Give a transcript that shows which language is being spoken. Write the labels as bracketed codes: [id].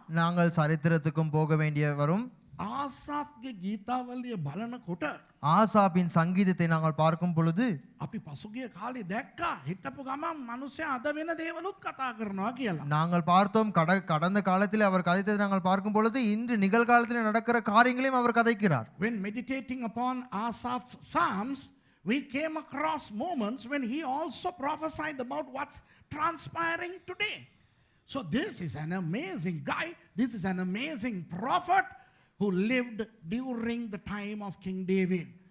[ta] நாங்கள் சரித்திரத்துக்கும் போக வேண்டிய வரும். [si] ආසාෆ්ගේ ගීතාවලිය බලනකොට [ta] ஆசாபின் சங்கீதத்தை நாங்கள் பார்க்கும் பொழுது [si] අපි පසුගිය කාලේ දැක්කා හිටපු ගමන් මිනිස්සයා අද වෙන දේවලුත් කතා කරනවා කියලා. [ta] நாங்கள் பார்த்தோம் கடந்த காலத்தில் அவர் கதைத்ததை நாங்கள் பார்க்கும் பொழுது இன்று நிகழ்காலத்தில் நடக்கிற காரியங்களையும் அவர் கதைக்கிறார். [en] When meditating upon Asaph's psalms, we came across moments when he also prophesied about what's transpiring today. So this is an amazing guy. This is an amazing prophet who lived during the time of King David.